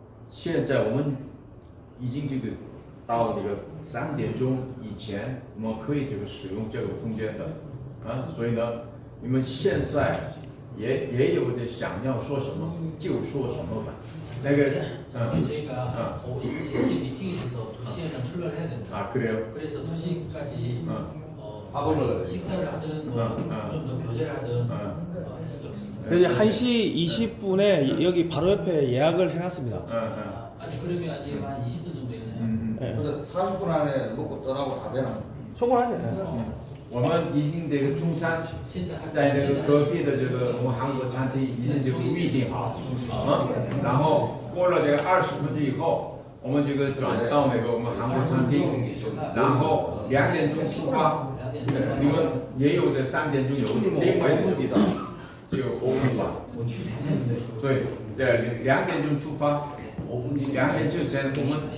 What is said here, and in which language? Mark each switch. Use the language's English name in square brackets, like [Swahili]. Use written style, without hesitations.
[Chinese] 现在我们已经这个到3点钟以前，我们可以这个使用这个空间的，啊，所以呢，你们现在也有的想要说什么就说什么吧。那个， [Korean] 저희가 오후 3시에 미팅이 있어서 2시에는 출발을 해야 됩니다. 아 그래요? 그래서 2시까지 밥을 식사를 하든 좀 더 교제를 하든 했으면 좋겠습니다. 이제 1시 20분에 여기 바로 옆에 예약을 해놨습니다. 아직 그러면 아직 한 20분 정도 있네요. 예. 40분 안에 먹고 떠나고 다 되나? 성공하죠. [Chinese] 我们已经这个中餐现在还在这个隔壁的这个我们韩国餐厅已经这个预定好，然后过了这个20分钟以后，我们这个转到那个我们韩国餐厅，然后2点钟出发，你们也有的3点钟有另外一个地方就5分吧，对，2点钟出发，2点之前我们